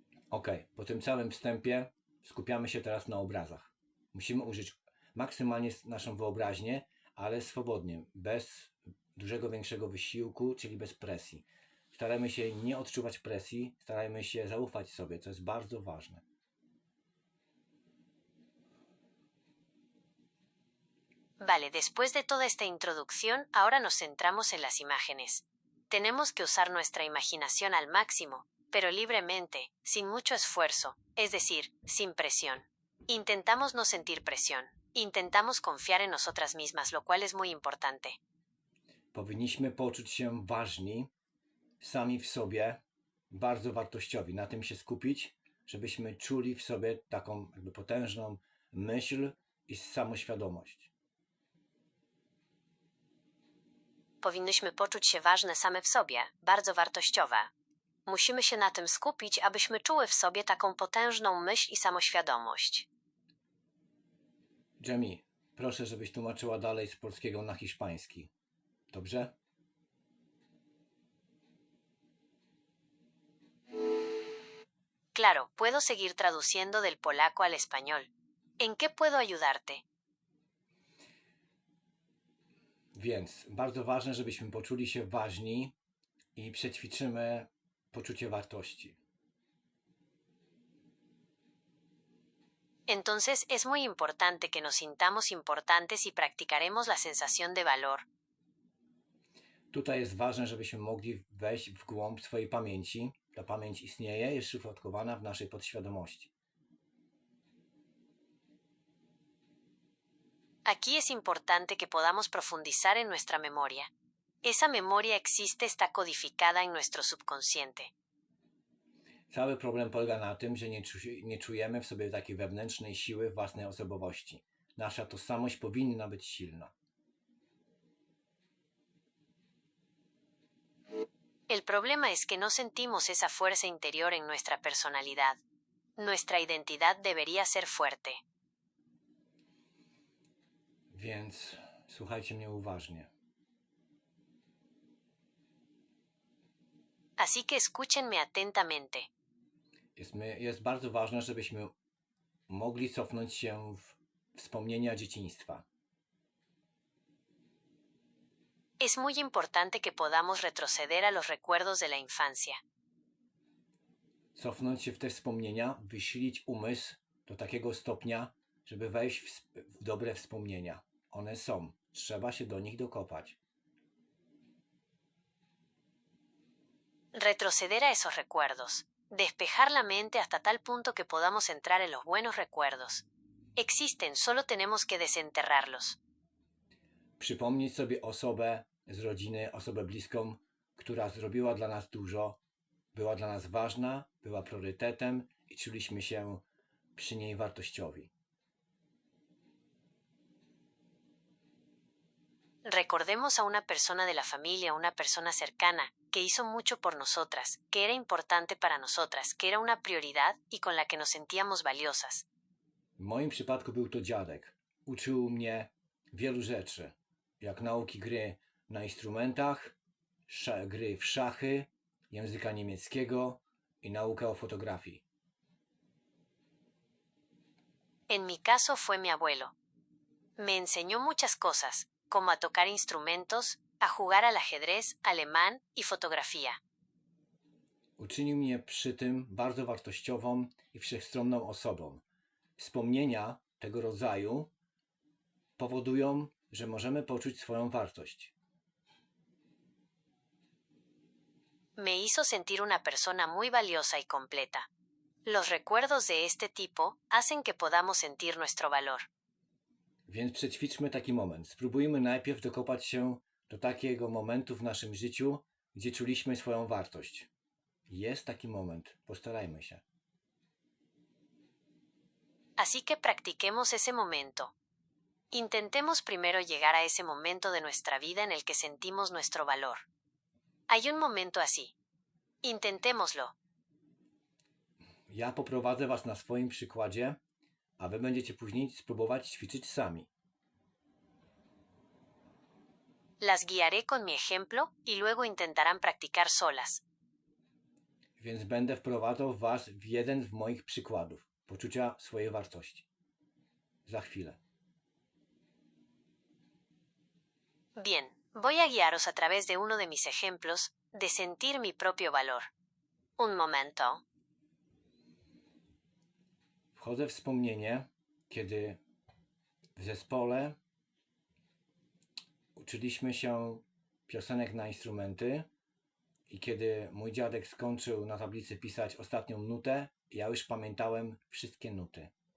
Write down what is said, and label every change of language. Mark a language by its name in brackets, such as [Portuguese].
[Polish] Ok, po tym całym wstępie skupiamy się teraz na obrazach. Musimy użyć maksymalnie naszą wyobraźnię, ale swobodnie, bez dużego, większego wysiłku, czyli bez presji. Starajmy się nie odczuwać presji, starajmy się zaufać sobie, co jest bardzo ważne. [Spanish] Vale, después de toda esta introducción, ahora nos centramos en las imágenes. Tenemos que usar nuestra imaginación al máximo, pero libremente, sin mucho esfuerzo, es decir, sin presión. Intentamos no sentir presión. Intentamos confiar en nosotras mismas, lo cual es muy importante. [Polish] Powinniśmy poczuć się ważni, sami w sobie, bardzo wartościowi. Na tym się skupić, żebyśmy czuli w sobie taką jakby potężną myśl i samoświadomość. Powinnyśmy poczuć się ważne same w sobie, bardzo wartościowe. Musimy się na tym skupić, abyśmy czuły w sobie taką potężną myśl i samoświadomość. Jamie, proszę, żebyś tłumaczyła dalej z polskiego na hiszpański. Dobrze? [Spanish] Claro, puedo seguir traduciendo del polaco al español. ¿En qué puedo ayudarte? [Polish] Więc bardzo ważne, żebyśmy poczuli się ważni i przećwiczymy poczucie wartości. [Spanish] Entonces es muy importante que nos sintamos importantes y practicaremos la sensación de valor. [Polish] Tutaj jest ważne, żebyśmy mogli wejść w głąb swojej pamięci. Ta pamięć istnieje, jest szyfrowana w naszej podświadomości. [Spanish] Aquí es importante que podamos profundizar en nuestra memoria. Esa memoria existe, está codificada en nuestro subconsciente. [Polish] Cały problem polega na tym, że nie czujemy w sobie takiej wewnętrznej siły własnej osobowości. Nasza tożsamość powinna być silna. [Spanish] El problema es que no sentimos esa fuerza interior en nuestra personalidad. Nuestra identidad debería ser fuerte. [Polish] Więc słuchajcie mnie uważnie. [Spanish] Así que escúchenme atentamente. [Polish] Jest bardzo ważne, żebyśmy mogli cofnąć się w wspomnienia dzieciństwa. [Spanish] Es muy importante que podamos retroceder a los recuerdos de la infancia. [Polish] Cofnąć się w te wspomnienia, wysilić umysł do takiego stopnia, żeby wejść w dobre wspomnienia. One są. Trzeba się do nich dokopać. [Spanish] Retroceder a esos recuerdos. Despejar la mente hasta tal punto que podamos entrar en los buenos recuerdos. Existen, solo tenemos que desenterrarlos. [Polish] Przypomnieć sobie osobę z rodziny, osobę bliską, która zrobiła dla nas dużo, była dla nas ważna, była priorytetem i czuliśmy się przy niej wartościowi. [Spanish] Recordemos a una persona de la familia, una persona cercana, que hizo mucho por nosotras, que era importante para nosotras, que era una prioridad y con la que nos sentíamos valiosas. [Polish] W moim przypadku był to dziadek. Uczył mnie wielu rzeczy, jak nauki gry na instrumentach, gry w szachy, języka niemieckiego i naukę o fotografii. [Spanish] En mi caso fue mi abuelo. Me enseñó muchas cosas, como a tocar instrumentos, a jugar al ajedrez, alemán y fotografía. [Polish] Uczynił mnie przy tym bardzo wartościową i wszechstronną osobą. Wspomnienia tego rodzaju powodują, że możemy poczuć swoją wartość. [Spanish] Me hizo sentir una persona muy valiosa y completa. Los recuerdos de este tipo hacen que podamos sentir nuestro valor. [Polish] Więc przećwiczmy taki moment. Spróbujmy najpierw dokopać się do takiego momentu w naszym życiu, gdzie czuliśmy swoją wartość. Jest taki moment. Postarajmy się. [Spanish] Así que practiquemos ese momento. Intentemos primero llegar a ese momento de nuestra vida en el que sentimos nuestro valor. Hay un momento así. Intentémoslo. [Polish] Ja poprowadzę Was na swoim przykładzie, a Wy będziecie później spróbować ćwiczyć sami. [Spanish] Las guiaré con mi ejemplo y luego intentarán practicar solas. [Polish] Więc będę wprowadzał Was w jeden z moich przykładów poczucia swojej wartości. Za chwilę. [Spanish] Bien, voy a guiaros a través de uno de mis ejemplos de sentir mi propio valor. Un momento. [Polish] Wchodzę w wspomnienie, kiedy w zespole uczyliśmy się piosenek na instrumenty i kiedy mój dziadek skończył na tablicy pisać ostatnią nutę, ja już pamiętałem wszystkie nuty.